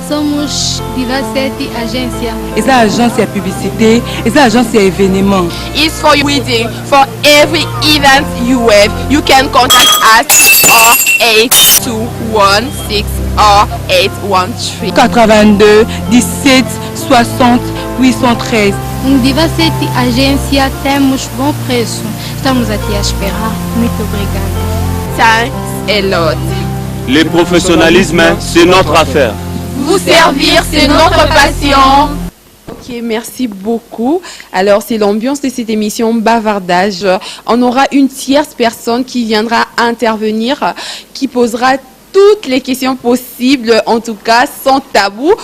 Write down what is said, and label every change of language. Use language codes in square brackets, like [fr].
[pt] Somos Divacete Agência. [ln] Eza agence ya publicité, eza agence ya événement. [en] It's for wedding, for every event you have. You can contact us or 8216 or 813. 82 17 60 813. [pt] Divacete Agência, temos bom preço. Estamos aqui a esperar. Muito obrigada. [en] Thanks a lot. [fr] Le professionnalisme, c'est notre affaire. Vous servir, c'est notre passion. Ok, merci beaucoup. Alors, c'est l'ambiance de cette émission Bavardage. On aura une tierce personne qui viendra intervenir, qui posera toutes les questions possibles, en tout cas sans tabou.